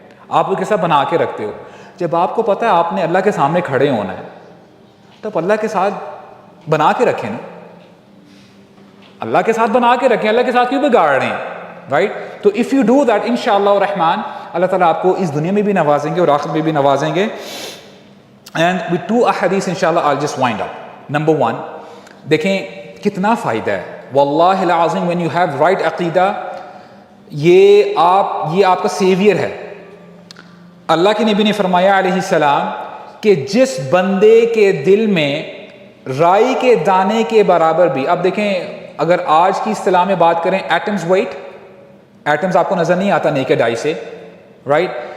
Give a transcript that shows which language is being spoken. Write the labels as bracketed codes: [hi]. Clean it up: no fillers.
[ur] آپ اس کے ساتھ بنا کے رکھتے ہو. جب آپ کو پتہ ہے آپ نے اللہ کے سامنے کھڑے ہونا ہے, تب اللہ کے ساتھ بنا کے رکھیں نا, اللہ کے ساتھ بنا کے رکھیں, اللہ کے ساتھ کیوں بگاڑ رہے ہیں, رائٹ. تو [en] if you do that, [ur] انشاءاللہ الرحمن, اللہ تعالیٰ آپ کو اس دنیا میں بھی نوازیں گے اور آخرت میں بھی نوازیں گے. [en] And with 2 احادیث انشاءاللہ I'll just wind up. [ur] Number 1, دیکھیں کتنا فائدہ ہے واللہ العظیم [en] when you have right [ur] عقیدہ, یہ آپ کا سیویئر ہے. اللہ کے نبی نے فرمایا علیہ السلام کہ جس بندے کے دل میں رائی کے دانے کے برابر بھی, اب دیکھیں اگر آج کی اصطلاح میں بات کریں, ایٹمز ویٹ, ایٹمز آپ کو نظر نہیں آتا نیکڈ آئی سے, رائٹ.